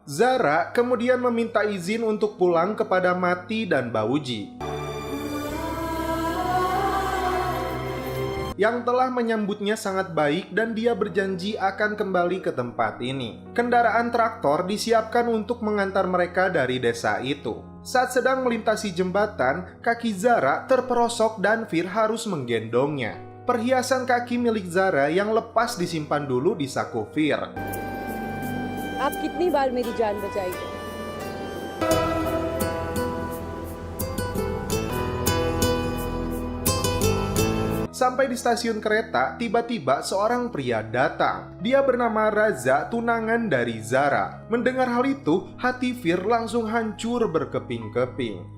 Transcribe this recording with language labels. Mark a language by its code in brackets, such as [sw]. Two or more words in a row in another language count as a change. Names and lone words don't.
[id] Zara kemudian meminta izin untuk pulang kepada Mati dan Bauji, yang telah menyambutnya sangat baik dan dia berjanji akan kembali ke tempat ini. Kendaraan traktor disiapkan untuk mengantar mereka dari desa itu. Saat sedang melintasi jembatan, kaki Zara terperosok dan Fir harus menggendongnya. Perhiasan kaki milik Zara yang lepas disimpan dulu di saku Fir. [hi] आप कितनी बार मेरी जान बचाई है? [id] Sampai di stasiun kereta, tiba-tiba seorang pria datang. Dia bernama Raza, tunangan dari Zara. Mendengar hal itu, hati Fir langsung hancur berkeping-keping.